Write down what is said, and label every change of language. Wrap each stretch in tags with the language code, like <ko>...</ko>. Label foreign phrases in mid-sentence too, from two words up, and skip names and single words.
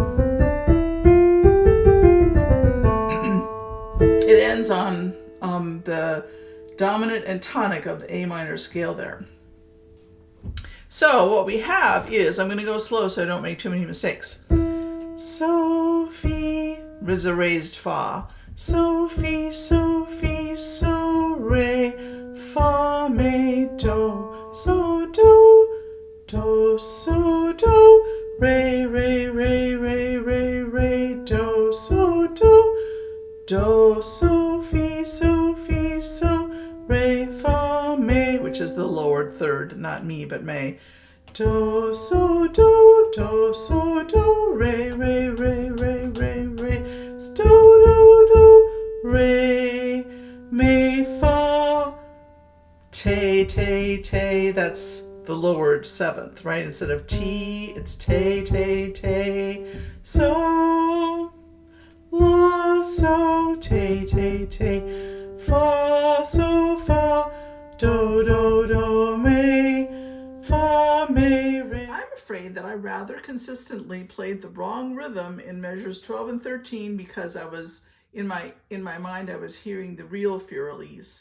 <en>It ends on the dominant and tonic of the A minor scale there. So what we have is, I'm going to go slow so I don't make too many mistakes. So, fi, is a raised fa. So, fi, so, fi, so, re, fa, me, do. So, do, do, so, do, re, re, re, re, re, re, do, so, do. Do, so, fi, so, re, fa, me, which is the lowered third, not me, but me. Do, so, do, re, re, re, re, re, re, do, re, mi, fa, te, te, te, that's the lowered seventh, right? Instead of T, it's te, te, te, so, la, so, te, te, te, fa, so, fa, do, me, fa, me, re. I'm afraid that I rather consistently played the wrong rhythm in measures 12 and 13 because I was, in my mind, I was hearing the real Elise.</en>